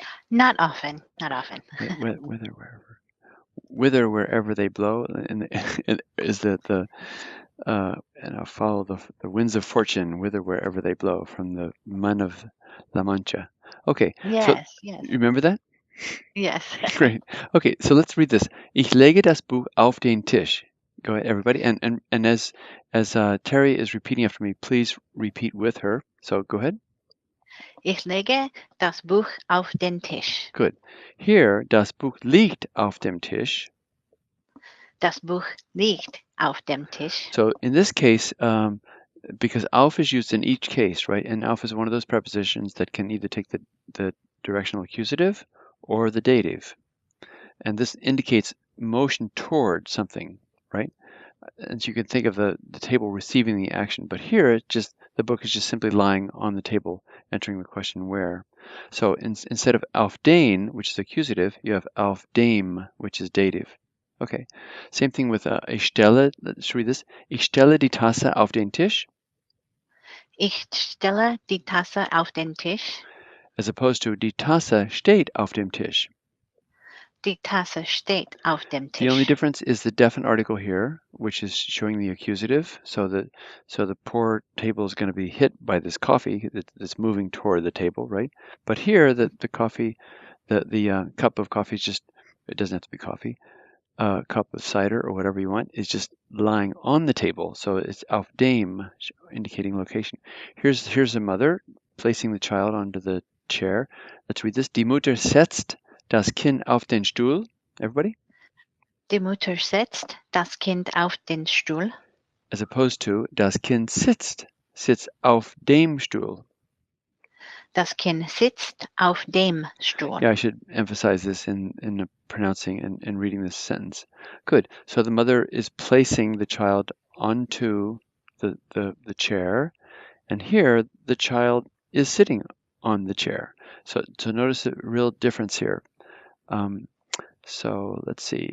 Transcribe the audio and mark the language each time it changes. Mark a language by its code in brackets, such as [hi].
[en] Not often, not often. Whither, wherever. Whither, wherever they blow, and is the and I'll follow the winds of fortune, whither, wherever they blow, from the Man of La Mancha. Okay, so Yes, yes, you remember that? yes. Great. Okay, so let's read this. [de] Ich lege das Buch auf den Tisch. [en] Go ahead, everybody. And as Terry is repeating after me, please repeat with her. So go ahead. [de] Ich lege das Buch auf den Tisch. [en] Good. Here, [de] das Buch liegt auf dem Tisch. Das Buch liegt auf dem Tisch. [en] So in this case, because auf is used in each case, right? And auf is one of those prepositions that can either take the directional accusative or the dative. And this indicates motion toward something, right? And so you can think of the table receiving the action, but here the book is just simply lying on the table, entering the question where. So instead of auf den, which is accusative, you have auf dem, which is dative. Okay, same thing with [de] ich stelle, [en] let's read this. [de] Ich stelle die Tasse auf den Tisch. Ich stelle die Tasse auf den Tisch. [en] As opposed to [de] die Tasse steht auf dem Tisch. Die Tasse steht auf dem Tisch. [en] The only difference is the definite article here, which is showing the accusative. So the poor table is going to be hit by this coffee that's moving toward the table, right? But here, the coffee, the cup of coffee is just, it doesn't have to be coffee, cup of cider or whatever you want, is just lying on the table. So it's auf dem, indicating location. Here's a mother placing the child onto the chair. Let's read this. [de] Die Mutter setzt das Kind auf den Stuhl. [en] Everybody? [de] Die Mutter setzt das Kind auf den Stuhl. [en] As opposed to [de] das Kind sitzt auf dem Stuhl. Das Kind sitzt auf dem Stuhl. [en] Yeah, I should emphasize this in pronouncing and reading this sentence. Good. So the mother is placing the child onto the chair, and here the child is sitting on the chair. So notice the real difference here. So let's see.